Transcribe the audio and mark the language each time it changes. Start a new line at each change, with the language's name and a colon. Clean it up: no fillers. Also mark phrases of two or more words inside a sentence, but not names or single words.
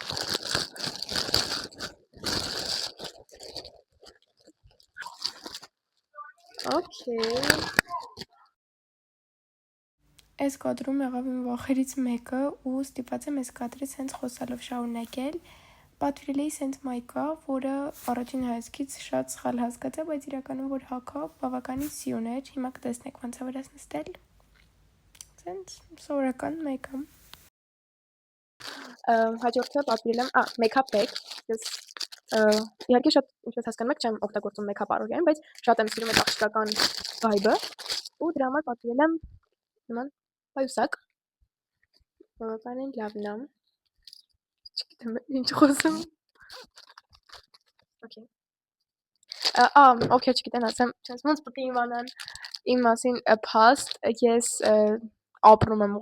Armenian: Okay։ Այս կադրում եղավ իմ վախերից մեկը ու ստիպված եմ այս կադրից հենց խոսալով շարունակել։ Պատվիրել էի սենց մայկա, որը առաջին հայացքից շատ սխալ հասկացա, բայց իրականում որ հագա բավականին սիրուն էր։ Հիմա կտեսնեք ոնց է վրաս նստել։ Սենց սովորական մայկա։ Հաջորդը պատվիրել եմ
English: make-up bag։
Armenian: Ես իհարկե շատ ինչպես հասկանում եք, չեմ օգտագործում make-up առօրյայում, բայց շատ եմ սիրում այդ աղջկական vibe-ը ու դրա համար պատվիրել եմ նման պայուսակ, բավականին լավն է, չգիտեմ ինչ խոսեմ,
English: okay, okay,
Armenian: չգիտեմ ասեմ, չենց ոնց պետք է իմանան իմ մասին փաստ, ես ապրում եմ